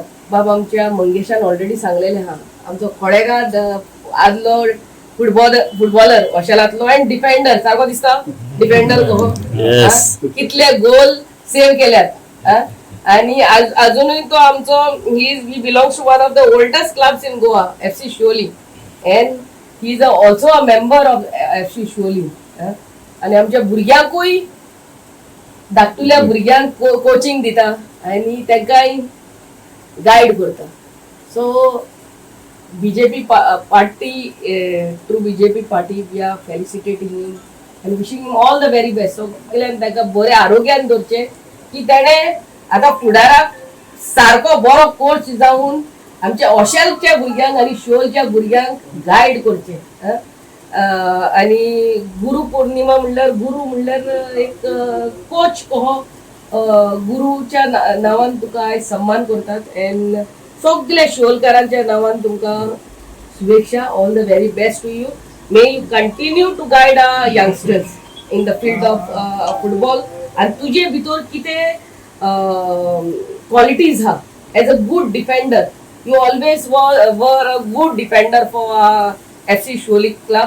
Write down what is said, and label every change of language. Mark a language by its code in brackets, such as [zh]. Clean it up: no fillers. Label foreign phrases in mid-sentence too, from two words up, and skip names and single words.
[kok] बाबा आमच्या मंगेशान ऑलरेडी सांगलेले हा, आमचो खोडेगांव आदलो फुटबॉलर वॉशेलांतलो एंड डिफेंडर सारको दिसता, डिफेंडर कितले गोल सेव्ह केल्यात. आणि अजूनही तो आमचो [en] he belongs to one of the oldest clubs in Goa, FC Shivoli, and he is also a member of FC Shivoli. [kok] आणि आमच्या भुरग्यांकूय धाकटुल्या भुरग्यांक कोचिंग दिता आणि तांकांय गायड करता. [en] सो BJP party, through BJP party, we are felicitating him and wishing him all the very best. [kok] So ताका बरे आरोग्यान दवरचे की तेणे आता फुडाराक सारको बरो कोच जावन आमच्या ओशेलच्या भुरग्यांक आणि शिवोलच्या भुरग्यांक गायड करचे. आणि गुरु पौर्णिमा म्हणल्यार एक कोच कहो गुरुच्या नावान तुका आयज सन्मान करतात. एंड सगळ्या शिवोलकारांच्या नावान तुमकां शुभेच्छा. [en] all the very best to you. may you continue to guide our youngsters in the field of football. [kok] आणि तुजे भितर कितें क्वालिटीज हा [en] as a good defender, you always were a good defender for FC Shivoli club.